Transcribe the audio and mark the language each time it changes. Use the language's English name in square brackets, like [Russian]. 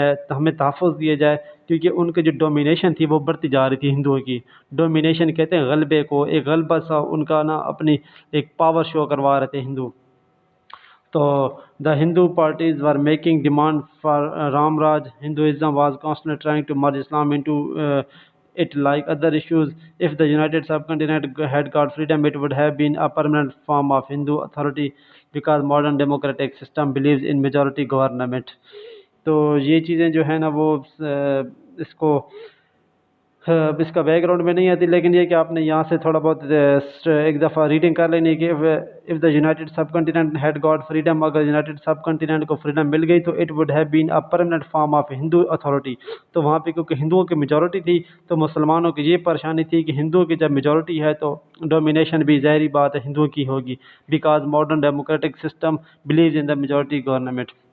[Urdu] ہمیں تحفظ دیا جائے، کیونکہ ان کی جو ڈومینیشن تھی وہ بڑھتی جا رہی تھی ہندوؤں کی۔ ڈومینیشن کہتے ہیں غلبے کو، ایک غلبہ سا ان کا نا اپنی ایک پاور شو کروا رہے تھے ہندو۔ تو [English] The Hindu parties were making demand for Ram Raj, Hinduism was constantly trying to merge Islam into it like other issues. If the United Subcontinent had got freedom, it would have been a permanent form of Hindu authority because modern democratic system believes in majority government. [Urdu] تو یہ چیزیں جو ہیں نا وہ اس کو اس کا back ground میں نہیں آتی، لیکن یہ کہ آپ نے یہاں سے تھوڑا بہت ایک دفعہ ریڈنگ کر لینی کہ [English] if the United Subcontinent had got freedom، [Urdu] اگر یونائٹڈ سب کنٹیننٹ کو فریڈم مل گئی تو [English] it would have been a permanent form of Hindu authority۔ [Urdu] تو وہاں پہ کیونکہ ہندوؤں کی میجورٹی تھی تو مسلمانوں کی یہ پریشانی تھی کہ ہندوؤں کی جب میجورٹی ہے تو ڈومینیشن بھی ظاہری بات ہے ہندوؤں کی ہوگی، [English] because modern democratic system believes in the majority government۔